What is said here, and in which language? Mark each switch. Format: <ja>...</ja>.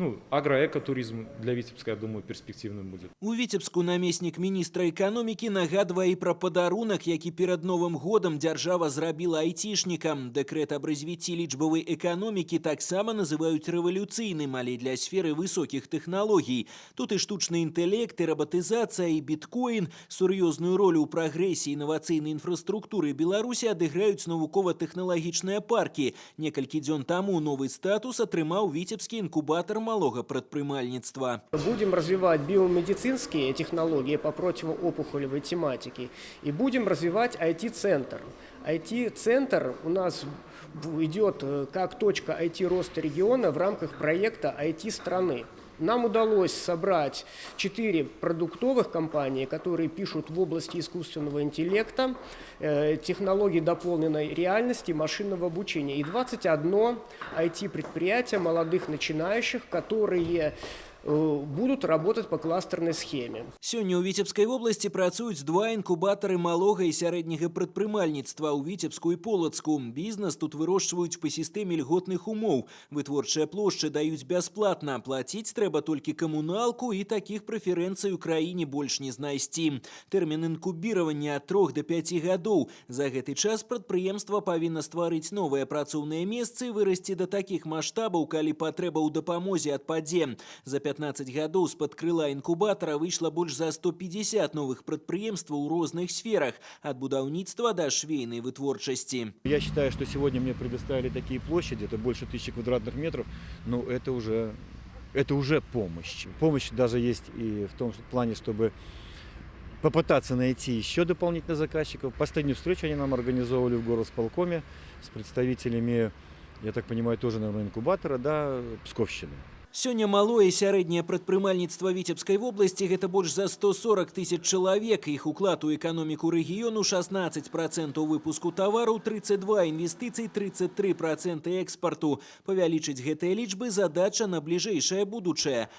<ru>Агроэкотуризм для Витебска, я думаю, перспективным будет.</ru> <be>У Вітебску намеснік міністра эканомікі нагадвае і пра падарунак, які перад Новым годам дзяржава зрабіла айцішнікам. Дэкрэт аб развіцці лічбавай эканомікі таксама называюць рэвалюцыйным, але для сферы высокіх тэхналогій. Тут і штучны інтэлект, і рабатызацыя, і біткоін. Сур'ёзную ролю ў прагрэсе інавацыйнай інфраструктуры Беларусі адыграюць навукова-тэхналагічныя паркі. Некалькі дзён таму новый статус атрымаў віцебскі інкубатор малога прадпрымальніцтва.</be> <ru>Будем развивать биомедицинские технологии по противоопухолевой тематике и будем развивать IT-центр. IT-центр у нас идет как точка IT-роста региона в рамках проекта IT-страны. Нам удалось собрать 4 продуктовых компании, которые пишут в области искусственного интеллекта, технологий дополненной реальности, машинного обучения. И 21 IT-предприятия молодых начинающих, которые будут работать по кластерной схеме.</ru> <be>Сёння ў Віцебскай вобласці працуюць 2 інкубатары малога і сярэдняга прадпрымальніцтва ў Віцебску і Полацку. Бізнес тут вырошчваюць па сістэме льготных умоў. Вытворчыя плошчы даюць бясплатна. Плаціць трэба толькі камуналку, і такіх прэферэнцый у краіне больш не знайсці. Тэрмін інкубіравання ад 3 до 5 гадоў. За гэты час прадпрыемства павінна стварыць новыя працоўныя месцы і вырасці да такіх маштабаў, калі патрэба ў дапамозе адпадзе. За 15 гадоў з-пад крыла інкубатара выйшла больш за 150 новых прадпрыемстваў у розных сферах, ад будаўніцтва да швейнай вытворчасці.</be> <ru>Я считаю, что сегодня мне предоставили такие площади, это больше 1000 квадратных метров, но это уже помощь. Помощь даже есть и в том плане, чтобы попытаться найти еще дополнительных заказчиков. Последнюю встречу они нам организовывали в горосполкоме с представителями, я так понимаю, тоже, наверное, инкубатора, да, Псковщины.</ru> <be>Сёння малое і сярэдняе прадпрымальніцтва Віцебскай вобласці гэта больш за 140 тысяч чалавек. Іх уклад у эканоміку рэгіёну 16% выпуску тавараў, 32 інвестыцый, 33% экспарту. Павялічыць гэтыя лічбы задача на бліжэйшае будучае.</be>